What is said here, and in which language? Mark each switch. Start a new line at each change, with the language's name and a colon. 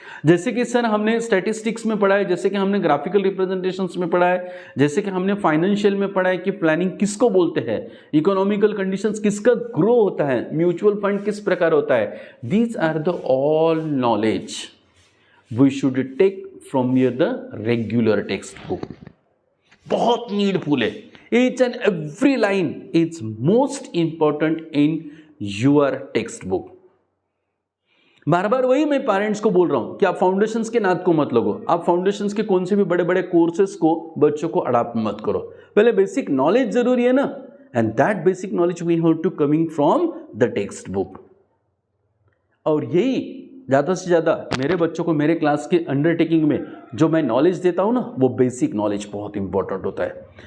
Hindi: जैसे कि सर हमने स्टैटिस्टिक्स में पढ़ा है, जैसे कि हमने ग्राफिकल रिप्रेजेंटेशंस में पढ़ा है, जैसे कि हमने फाइनेंशियल में पढ़ा है कि प्लानिंग किसको बोलते हैं, इकोनॉमिकल कंडीशंस किसका ग्रो होता है, म्यूचुअल फंड किस प्रकार होता है.
English: These are the all knowledge we should take from your the regular text book.
Hindi: बहुत नीडफुल है.
English: Each and every line is most important in your textbook.
Hindi: बार बार वही मैं पेरेंट्स को बोल रहा हूं कि आप फाउंडेशंस के नाद को मत लगो. आप फाउंडेशंस के कौन से भी बड़े बड़े कोर्सेस को बच्चों को अडॉप्ट मत करो. पहले बेसिक नॉलेज जरूरी है ना,
English: And that basic knowledge we have to coming from the text book.
Hindi: और यही ज़्यादा से ज़्यादा मेरे बच्चों को मेरे क्लास के अंडरटेकिंग में जो मैं नॉलेज देता हूँ ना, वो बेसिक नॉलेज बहुत इंपॉर्टेंट होता है.